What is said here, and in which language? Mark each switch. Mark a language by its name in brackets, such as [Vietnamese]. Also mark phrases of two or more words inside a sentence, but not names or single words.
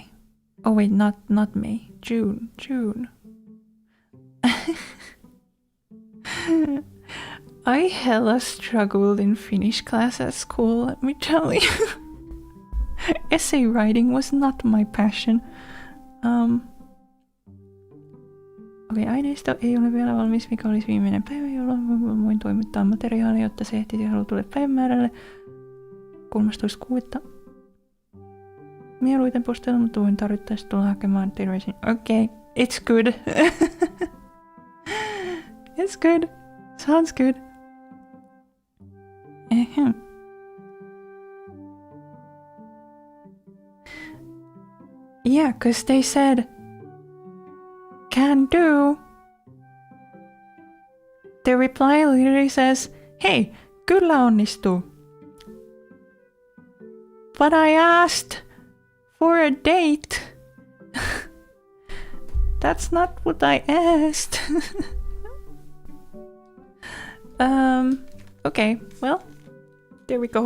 [English] Oh wait, not May. June. I hella struggled in Finnish class at school, let me tell you. Essay writing was not my passion. [Finnish] Okei, aineisto ei ole vielä valmis, mikä olisi viimeinen päivä, jolloin voin toimittaa materiaalia, jotta se ehtisi halutulle päivämäärälle 13.6. Mieluiten postilla, mutta voin tarvittaessa tulla hakemaan terveisin. [English] Okay, it's good. It's good. Sounds good. Yeah, because they said, can do. The reply literally says, [Finnish] hey, kyllä onnistuu. [English] But I asked for a date. That's not what I asked. Okay, well, there we go.